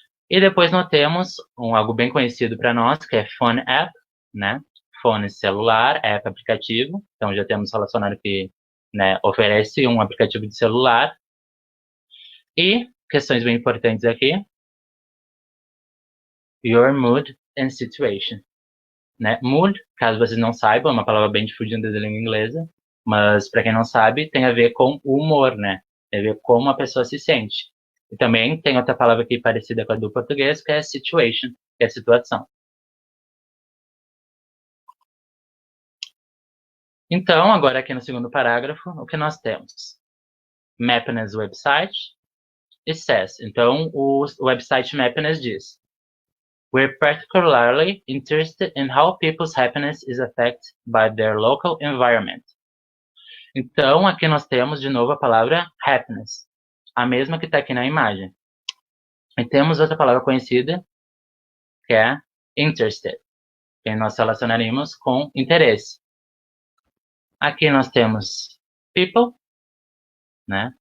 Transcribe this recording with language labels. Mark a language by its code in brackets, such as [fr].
[pt] E depois nós temos algo bem conhecido para nós, que é Phone App, né? Phone celular, app aplicativo. Então já temos relacionado que, né, oferece um aplicativo de celular. E questões bem importantes aqui. [en] Your mood and situation. [pt] Né? Mood, caso vocês não saibam, é uma palavra bem difundida da língua inglesa, mas para quem não sabe, tem a ver com o humor, né? Tem a ver com como a pessoa se sente. E também tem outra palavra aqui parecida com a do português, que é situation, que é situação. Então, agora aqui no segundo parágrafo, o que nós temos? Mapness website e says. Então, o website Mapness diz: [en] We're particularly interested in how people's happiness is affected by their local environment. [pt] Então, aqui nós temos de novo a palavra happiness, a mesma que está aqui na imagem. E temos outra palavra conhecida, que é interested, que nós relacionaríamos com interesse. Aqui nós temos people, né?